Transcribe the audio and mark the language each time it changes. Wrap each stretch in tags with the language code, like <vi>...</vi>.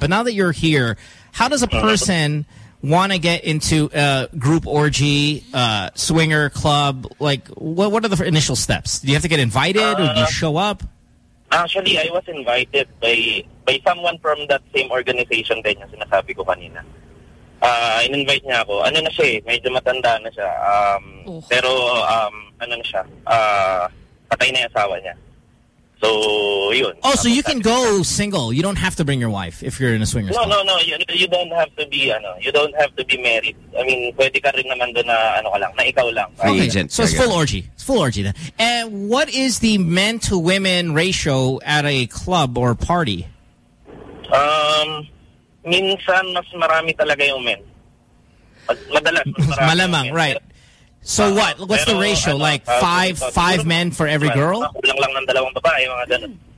<en>But now that you're here, how does a person want to get into a group orgy, swinger club? Like, what are the initial steps? Do you have to get invited or do you show up? Actually, I was invited by someone from that same organization</en> <tl>din yung sinasabi ko kanina. In-invite niya ako. Ano na siya eh, medyo matanda na siya. Pero ano na siya? Patay na yung asawa niya. So, yun.</tl> <en>Oh, so you can go single. You don't have to bring your wife if you're in a swingers club. No. You don't have to be you don't have to be married.</en> <tl>I mean, pwede ka rin naman doon na ano ka lang, na ikaw lang.</tl> <en>Free agent. So it's full orgy. It's full orgy then. And what is the men to women ratio at a club or party?</en> <tl>Minsan mas marami talaga yung men. Madalas mas marami. Malamang, yung</tl> <en>men. Right. So what? What's the ratio?</en> <tl>Ano,</tl> <en>like five men for every girl?</en> <tl>Kulang lang ng dalawang babae, mga ganun.</tl>